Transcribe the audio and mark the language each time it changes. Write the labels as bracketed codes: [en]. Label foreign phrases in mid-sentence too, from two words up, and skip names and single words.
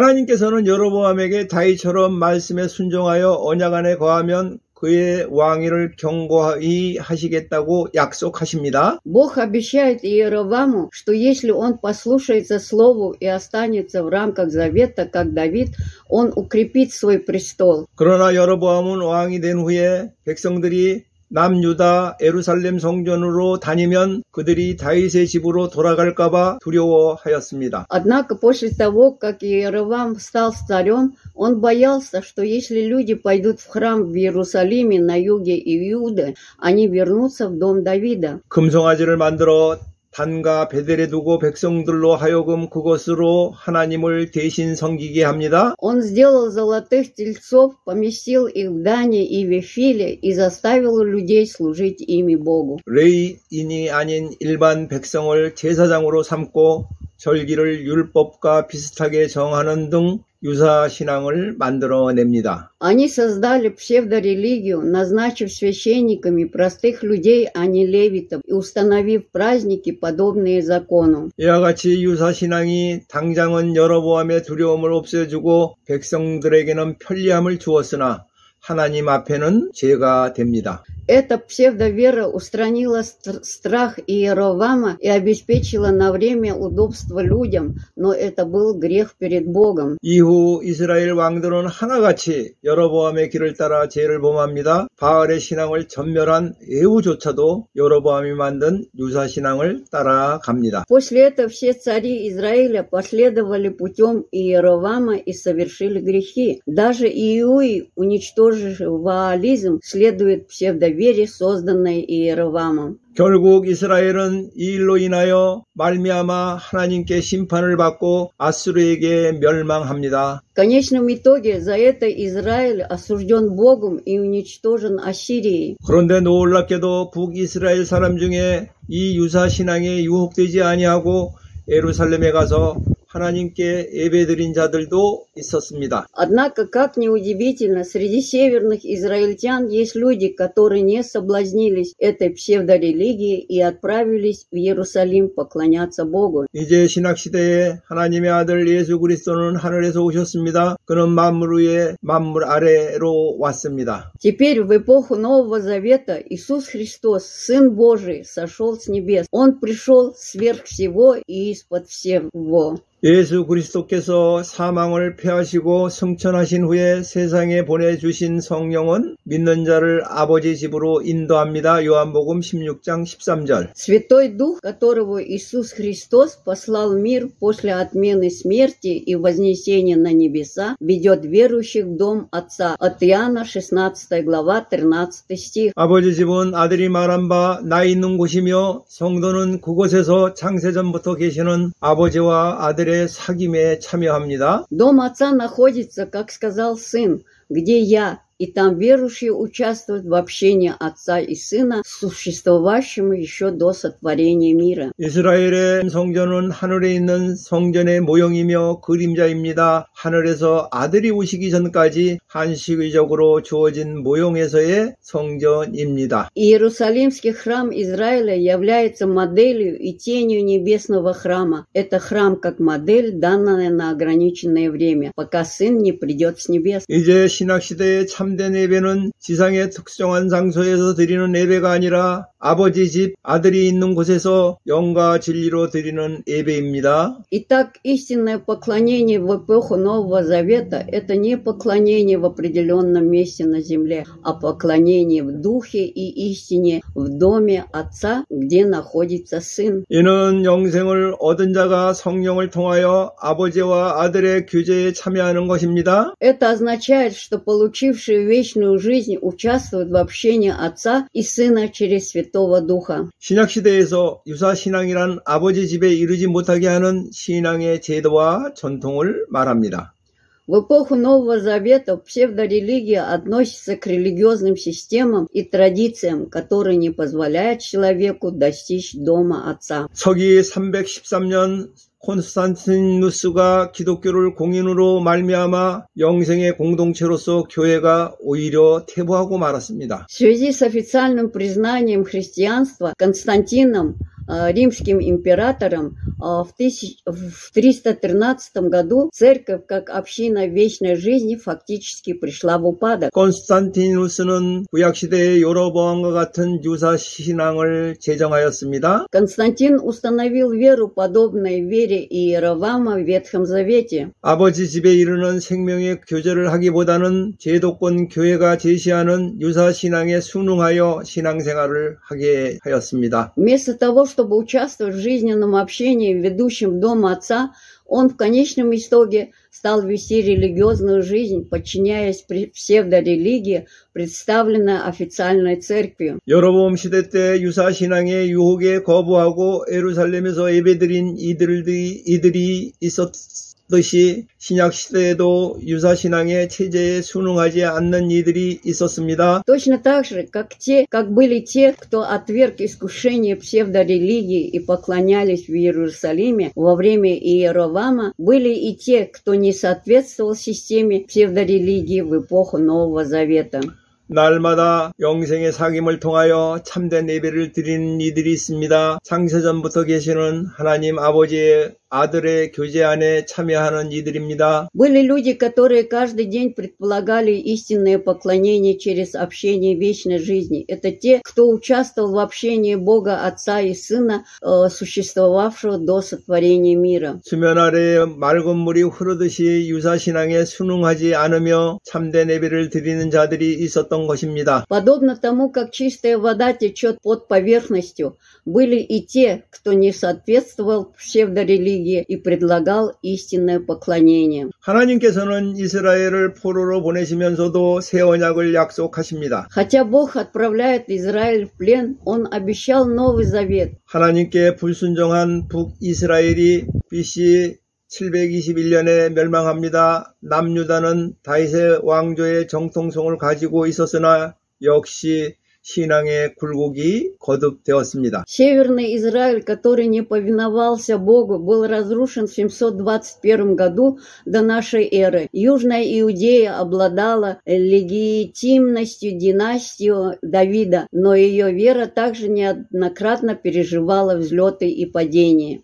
[ko] 하나님께서는 여로보암에게 다윗처럼 말씀에 순종하여 언약 안에 거하면 그의 왕위를 견고히 하시겠다고 약속하십니다. [ru] Бог обещает Иероваму, что если он послушается слову и останется в рамках завета, как Давид, он укрепит свой престол. [ko] 그러나 여로보암은 왕이 된 후에 백성들이 남유다 예루살렘 성전으로 다니면 그들이 다윗의 집으로 돌아갈까봐 두려워하였습니다. [ru] Однако после того, как Иеровам стал царем, он боялся, что если люди пойдут в храм в Иерусалиме на юге Иуды, они вернутся в дом Давида. [ko] 금송아지를 만들어 단과 베델에 두고 백성들로 하여금 그것으로 하나님을 대신 섬기게 합니다. [ru] Он сделал золотых тельцов, поместил их в Дане и Вифиле и заставил людей служить ими Богу. [ko] 레위인이 아닌 일반 백성을 제사장으로 삼고 절기를 율법과 비슷하게 정하는 등 유사신앙을 만들어냅니다. [ru] Они создали псевдорелигию, назначив священниками простых людей, а не левитов, и установив праздники, подобные закону. [ko] 이와 같이 유사신앙이 당장은 여로보암의 두려움을 없애주고 백성들에게는 편리함을 주었으나 하나님 앞에는 죄가 됩니다. [ru] Эта псевдовера устранила страх Иеровама и обеспечила на время удобство людям, но это был грех перед Богом. [ko] 이후 이스라엘 왕들은 하나같이 여로보암의 길을 따라 죄를 범합니다. 바알의 신앙을 전멸한 예후조차도 여로보암이 만든 유사신앙을 따라갑니다. [ru] После этого все цари Израиля последовали путем Иеровама и совершили грехи. Даже Иуи, уничтоживший ваализм, следует псевдовере, созданной Иеровамом. [ko] 결국 이스라엘은 이 일로 인하여 말미암아 하나님께 심판을 받고 아수르에게 멸망합니다. [ru] В конечном итоге за это Израиль осужден Богом и уничтожен Ассирией. [ko] 그런데 놀랍게도 북이스라엘 사람 중에 이 유사신앙에 유혹되지 아니하고 예루살렘에 가서 하나님께 예배드린 자들도 있었습니다. [ru] Однако, как ни удивительно, среди северных израильтян есть люди, которые не соблазнились этой псевдорелигией и отправились в Иерусалим поклоняться Богу. [ko] 이제 신학시대에 하나님의 아들 예수 그리스도는 하늘에서 오셨습니다. 그는 만물 위에 만물 아래로 왔습니다. [ru] Теперь в эпоху Нового Завета Иисус Христос, Сын Божий, сошел с небес. Он пришел сверх всего и из-под всего. [ko] 예수 그리스도께서 사망을 패하시고 승천하신 후에 세상에 보내주신 성령은 믿는 자를 아버지 집으로 인도합니다. 요한복음 16장 13절. [ru] Святой Дух, которого Иисус Христос послал в мир после отмены смерти и вознесения на небеса, ведет верующих в дом Отца. От Иоанна 16 глава 13 стих. [ko] 아버지 집은 아들이 말한 바 나 있는 곳이며 성도는 그곳에서 창세전부터 계시는 아버지와 아들의 사귐에 참여합니다. [ru] Дом Отца находится, как сказал Сын, где я, и там верующие участвуют в общении Отца и Сына, существовавшему еще до сотворения мира. [ko] 이스라엘의 성전은 하늘에 있는 성전의 모형이며 그림자입니다. 하늘에서 아들이 오시기 전까지 한시의적으로 주어진 모형에서의 성전입니다. [ru] Иерусалимский храм Израиля является моделью и тенью небесного храма. Это храм как модель, данная на ограниченное время, пока Сын не придет с небес. [ko] 이제 신학시대의 참된 예배는 지상의 특정한 장소에서 드리는 예배가 아니라 아버지 집, 아들이 있는 곳에서 영과 진리로 드리는 예배입니다. [ru] Итак, истинное поклонение в эпоху Нового Завета – это не поклонение в определенном месте на земле, а поклонение в духе и истине в доме Отца, где находится Сын. [ko] 이는 영생을 얻은 자가 성령을 통하여 아버지와 아들의 교제에 참여하는 것입니다. [ru] Это означает, что получившие вечную жизнь участвуют в общении Отца и Сына через Святого Духа. [ko] 신약시대에서 유사신앙이란 아버지 집에 이르지 못하게 하는 신앙의 제도와 전통을 말합니다. [ru] В эпоху Нового Завета псевдорелигия относится к религиозным системам и традициям, которые не позволяют человеку достичь дома Отца. [ko] 서기 313년 콘스탄티누스가 기독교를 공인으로 말미암아 영생의 공동체로서 교회가 오히려 퇴보하고 말았습니다. [ru] В связи с официальным признанием христианства Константином римским императором, в 313 году церковь как община вечной жизни фактически пришла в упадок. [ko] 콘스탄티누스는 구약시대의 여로보암과 같은 유사 신앙을 제정하였습니다. [ru] Константин установил веру, подобной вере Иеровама в Ветхом Завете. [ko] 아버지 집에 이르는 생명의 교제를 하기보다는 제도권 교회가 제시하는 유사 신앙에 순응하여 신앙생활을 하게 하였습니다. [ru] Вместо того, чтобы участвовать в жизненном общении, ведущем дом отца, он в конечном итоге стал вести религиозную жизнь, подчиняясь псевдорелигии, представленной официальной церковью. [ko] 여로보암 시대 때 유사 신앙의 유혹에 거부하고 예루살렘에서 예배드린 이들이 있었듯이 신약 시대에도 유사 신앙의 체제에 순응하지 않는 이들이 있었습니다. [ru] Точно так же, как были те, кто отверг искушение псевдорелигии и поклонялись в Иерусалиме во время Иеровама, были и те, кто не соответствовал системе псевдорелигии в эпоху Нового Завета. [ko] 날마다 영생의 사귐을 통하여 참된 예배를 드리는 이들이 있습니다. 창세전부터 계시는 하나님 아버지의 아들의 교제 안에 참여하는 이들입니다. [ru] Были люди, которые каждый день предполагали истинное поклонение через общение вечной жизни. Это те, кто участвовал в общении Бога Отца и Сына, существовавшего до сотворения мира. [ko] 수면 아래에 맑은 물이 흐르듯이 유사신앙에 순응하지 않으며 참된 예배를 드리는 자들이 있었던 것입니다. [ru] Подобно тому, как чистая вода течет под поверхностью, были и те, кто не соответствовал псевдорелигии и предлагал истинное поклонение. [ko] 하나님께서는 이스라엘을 포로로 보내시면서도 새 언약을 약속하십니다. [ru] Хотя Бог отправляет Израиль в плен, Он обещал Новый Завет. [ko] 하나님께 불순종한 북이스라엘이 BC 721년에 멸망합니다. 남유다는 다윗의 왕조의 정통성을 가지고 있었으나 역시 신앙의 굴곡이 거듭되었습니다. [ru] Северный Израиль, который не повиновался Богу, был разрушен в 721 году до нашей эры. Южная Иудея обладала легитимностью династии Давида, но ее вера также неоднократно переживала взлеты и падения.